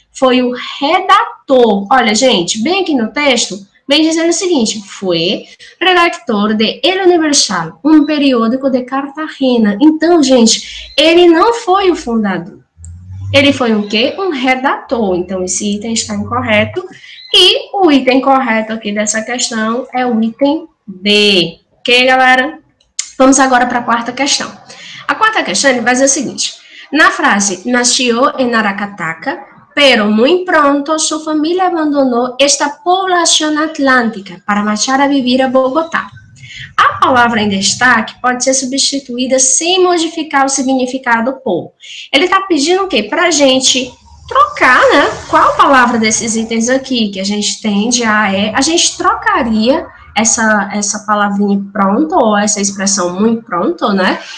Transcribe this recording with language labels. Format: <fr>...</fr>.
<pt>Foi o redator. Olha, gente, bem aqui no texto, vem dizendo o seguinte: foi redactor de El Universal, um periódico de Cartagena. Então, gente, ele não foi o fundador. Ele foi o quê? Um redator. Então, esse item está incorreto. E o item correto aqui dessa questão é o item B. Ok, galera? Vamos agora para a quarta questão. A quarta questão ele vai dizer o seguinte: na frase,</pt> <es>nació en Aracataca, pero muy pronto su familia abandonó esta población atlántica para marchar a vivir a Bogotá.</es> <pt>A palavra em destaque pode ser substituída sem modificar o significado por. Ele está pedindo o quê? Para a gente trocar, né? Qual palavra desses itens aqui que a gente tem de A, E, a gente trocaria essa palavrinha pronto, ou essa expressão muito pronto, né?</pt>